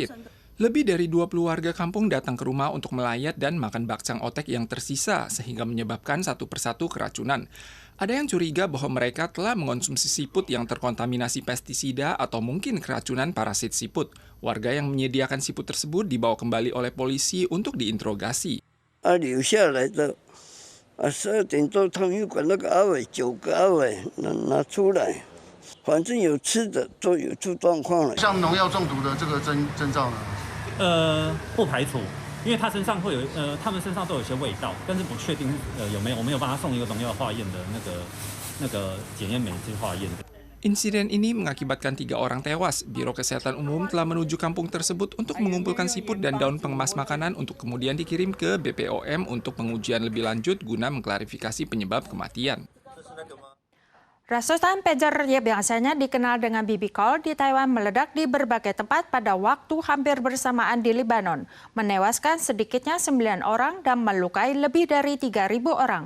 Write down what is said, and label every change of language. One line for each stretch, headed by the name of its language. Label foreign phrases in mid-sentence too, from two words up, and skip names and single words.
Indonesian: Lebih dari 20 warga kampung datang ke rumah untuk melayat dan makan bakcang otek yang tersisa sehingga menyebabkan satu persatu keracunan. Ada yang curiga bahwa mereka telah mengonsumsi siput yang terkontaminasi pestisida atau mungkin keracunan parasit siput. Warga yang menyediakan siput tersebut dibawa kembali oleh polisi untuk diinterogasi.
Chinese: 反正有吃的都有出状况了。像农药中毒的这个征兆呢？不排除，因为他们身上都有些味道，但是不确定有没有，我们有帮他送一个农药化验的那个检验酶去化验。
Indonesian: Insiden ini mengakibatkan 3 orang tewas. Biro Kesehatan Umum telah menuju kampung tersebut untuk mengumpulkan siput dan daun pengemas makanan untuk kemudian dikirim ke BPOM untuk pengujian lebih lanjut guna mengklarifikasi penyebab kematian. Ratusan pager yang biasanya dikenal dengan
English: BB Call
Indonesian: di Taiwan meledak di berbagai tempat pada waktu hampir bersamaan di Lebanon, menewaskan sedikitnya 9 orang dan melukai lebih dari 3.000 orang.